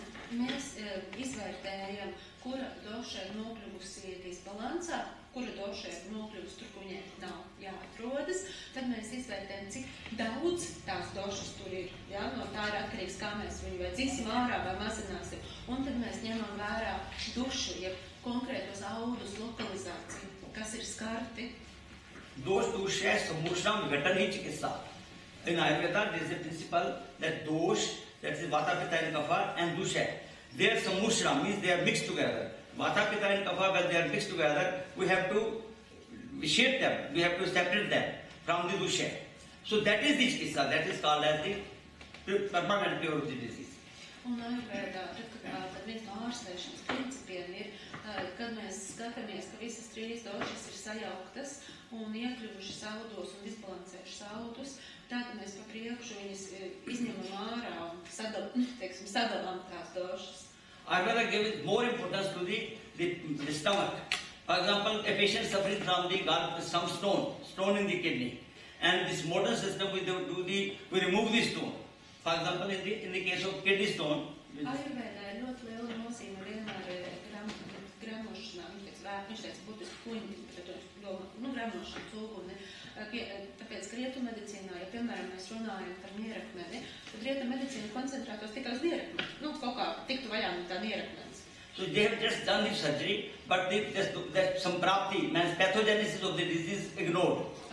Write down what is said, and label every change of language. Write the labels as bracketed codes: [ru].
[lv] Mēs izvērtējam, kura doša ir nokļuvusi disbalansā, kura doša ir nokļuvusi tur, kur viņai nav jāatrodas, tad mēs izvērtējam, cik daudz tās došas tur ir, ja? Ja? No tā ir atkarīgs, kā mēs viņu vai dziksim ārā vai mazināsim. Un tad mēs ņemam vērā dušu, ja konkrētos audus lokalizāciju, kas ir skarti. [sa] Dosh, dusha, samushram, gatani chikitsa. [en] In Ayurveda, there is a principle that dosh, that is vata, pitta and kapha, and dusha. Their samushram means they are mixed together. Vata, pitta and kapha, when they are mixed together, we have to shape them, we have to separate them from the dusha. So that is the chikitsa, that is called as the permanent cure of the disease. [lv] Un Ayurvedā, tad viens no ārstēšanas principiem ir, kad mēs skatāmies, ka visas trīs došas ir sajauktas un iekļuvušas audos un disbalansējušas audus, tad mēs pa priekšu viņas izņemam ārā un sadalām tās došas. [en] Ayurveda gives more importance to the stomach. For example, a patient suffering from some stone in the kidney, and this modern system we remove the stone. For example, in the case of kidney stone, [lv] Ayurvedā ir ļoti liela nozīme vienmēr gremošanā. Viņš teica būtiski kuņi, gremošana, cūguni. Tāpēc, ka rietummedicīnā, ja piemēram mēs runājam par nierakmeni, tad rietummedicīna koncentrētos tikai uz nierakmeni. Kaut kā tiktu vaļā no tā nierakmenis. [en] So they have just done the surgery, but that samprapti, means pathogenesis of the disease ignored.